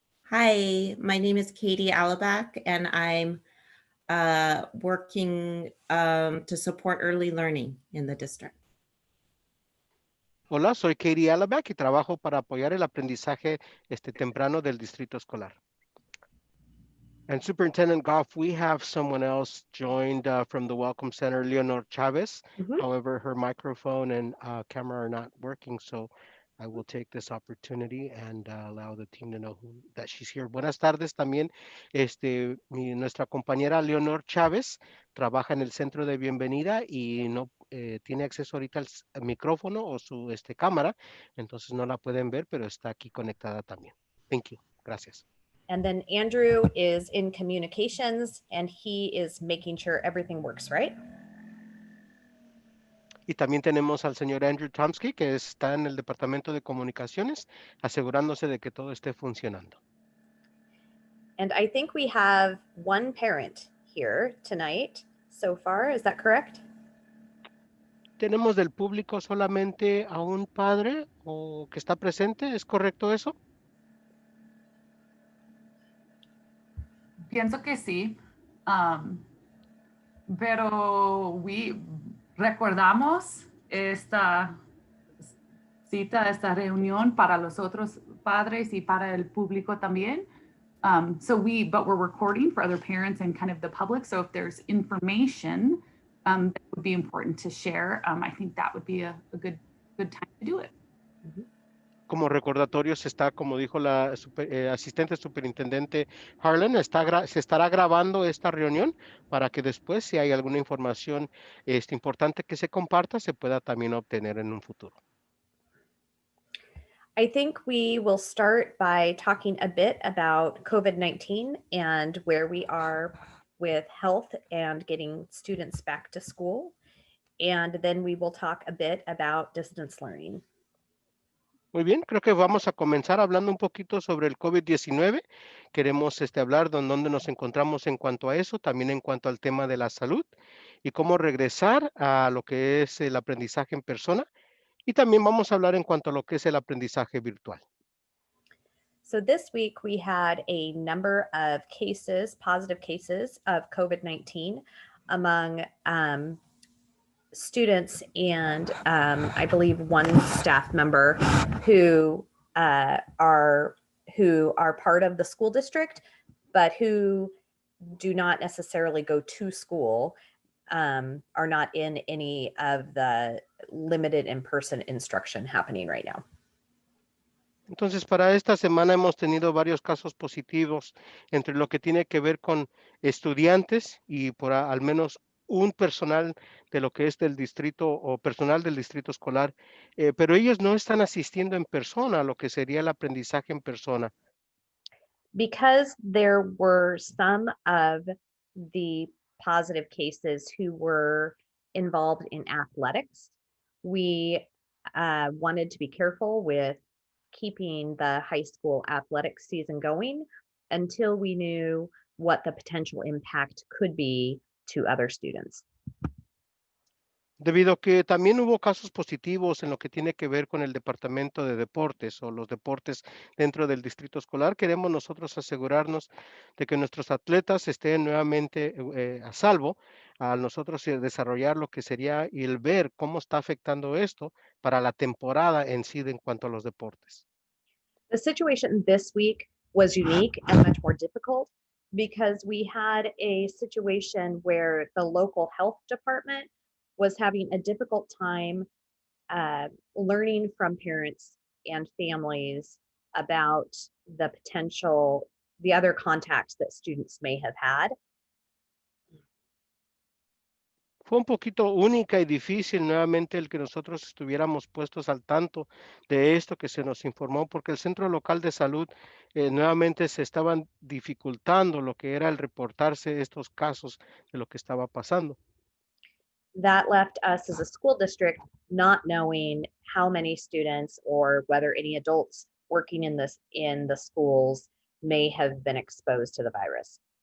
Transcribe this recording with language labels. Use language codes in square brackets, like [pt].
[en] Hi, my name is Katie Alabak, and I'm working to support early learning in the district. [es] Hola, soy Katie Alabac y trabajo para apoyar el aprendizaje temprano del distrito escolar. [en] And Superintendent Goff, we have someone else joined from the Welcome Center, Leonor Chavez. However, her microphone and camera are not working, so I will take this opportunity and allow the team to know that she's here. [es] Buenas tardes también. Nuestra compañera Leonor Chávez trabaja en el centro de bienvenida y no tiene acceso ahorita al micrófono o su cámara, entonces no la pueden ver, pero está aquí conectada también. [en] Thank you. Gracias. And then Andrew is in communications and he is making sure everything works, right? [es] Y también tenemos al señor Andrew Tomsky, que está en el departamento de comunicaciones, asegurándose de que todo esté funcionando. [en] And I think we have one parent here tonight so far. Is that correct? [es] Tenemos del público solamente a un padre o que está presente. ¿Es correcto eso? Pienso que sí. Pero recordamos esta cita, esta reunión para los otros padres y para el público también. [en] But we're recording for other parents and kind of the public. So if there's information that would be important to share, I think that would be a good time to do it. [es] Como recordatorio se está, como dijo la asistente superintendente Harlan, se estará grabando esta reunión para que después, si hay alguna información importante que se comparta, se pueda también obtener en un futuro. [en] I think we will start by talking a bit about COVID-19 and where we are with health and getting students back to school. And then we will talk a bit about distance learning. [es] Muy bien, creo que vamos a comenzar hablando un poquito sobre el COVID-19. Queremos hablar de dónde nos encontramos en cuanto a eso, también en cuanto al tema de la salud y cómo regresar a lo que es el aprendizaje en persona. Y también vamos a hablar en cuanto a lo que es el aprendizaje virtual. [en] So this week we had a number of cases, positive cases of COVID-19 among students and I believe one staff member who are part of the school district, but who do not necessarily go to school, are not in any of the limited in-person instruction happening right now. [es] Entonces, para esta semana hemos tenido varios casos positivos entre lo que tiene que ver con estudiantes y por al menos un personal de lo que es del distrito o personal del distrito escolar, pero ellos no están asistiendo en persona a lo que sería el aprendizaje en persona. [en] Because there were some of the positive cases who were involved in athletics, we wanted to be careful with keeping the high school athletics season going until we knew what the potential impact could be to other students. [es] Debido a que también hubo casos positivos en lo que tiene que ver con el departamento de deportes o los deportes dentro del distrito escolar, queremos nosotros asegurarnos de que nuestros atletas estén nuevamente a salvo al nosotros desarrollar lo que sería y el ver cómo está afectando esto para la temporada en sí en cuanto a los deportes. [en] The situation this week was unique and much more difficult because we had a situation where the local health department was having a difficult time learning from parents and families about the other contacts that students may have had. [es] Fue un poquito única y difícil nuevamente el que nosotros estuviéramos puestos al tanto de esto que se nos informó, porque el centro local de salud nuevamente se estaban dificultando lo que era el reportarse estos casos de lo que estaba pasando. [en] That left us as a school district not knowing how many students or whether any adults working in the schools may have been exposed to the virus.